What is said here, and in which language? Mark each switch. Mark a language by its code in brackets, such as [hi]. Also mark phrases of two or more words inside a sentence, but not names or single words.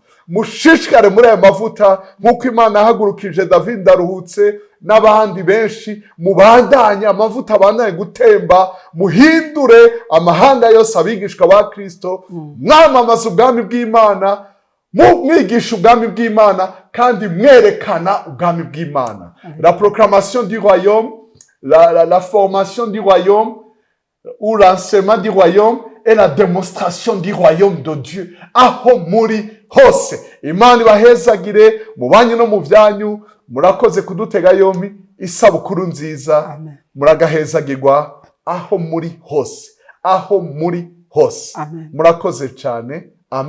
[rn] Mushishikare muri aya mavuta, nk'uko Imana yahagurukije David Ndaruhutse n'abandi benshi, mubandanye amavuta abandanye gutemba, muhindure amahanga yose abigishwa ba Kristo, mwamamaza ubwami bw'Imana, mwigisha ubwami bw'Imana, kandi mwerekana ubwami bw'Imana. [fr] La proclamation du royaume, la formation du royaume, ou l'enseignement du royaume et la démonstration du royaume de Dieu. [rn] Aho muri hose. Imana ibahezagire mu banyu no mu byanyu. Murakoze kudutega yombi. Isabukuru nziza. Muragahezagirwa aho muri hose. Aho muri hose. Murakoze cyane. Amen.